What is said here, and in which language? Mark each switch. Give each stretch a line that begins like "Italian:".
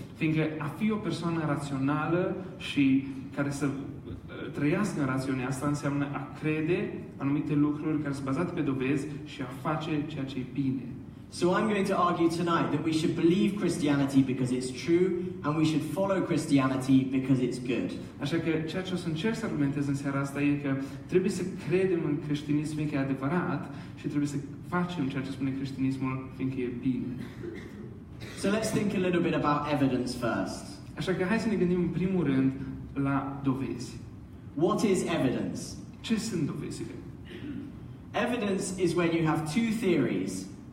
Romanian: Fiindcă a fi o persoană rațională și care să trăiască în rațiunea asta înseamnă a crede anumite lucruri care sunt bazate pe dovezi și a face ceea ce e bine.
English: So I'm going to argue tonight that we should believe Christianity because it's true and we should follow Christianity because it's good.
Romanian: Așa că ceea ce o să încerc să argumentez în seara asta e că trebuie să credem în creștinism fiindcă e adevărat și trebuie să facem ceea ce spune creștinismul fiindcă e bine.
English: So let's think a little bit about evidence first.
Romanian: Așa că hai să ne gândim în primul rând la dovezi.
English: What is evidence?
Romanian: Ce sunt dovezile?
English: Evidence is when you have two theories.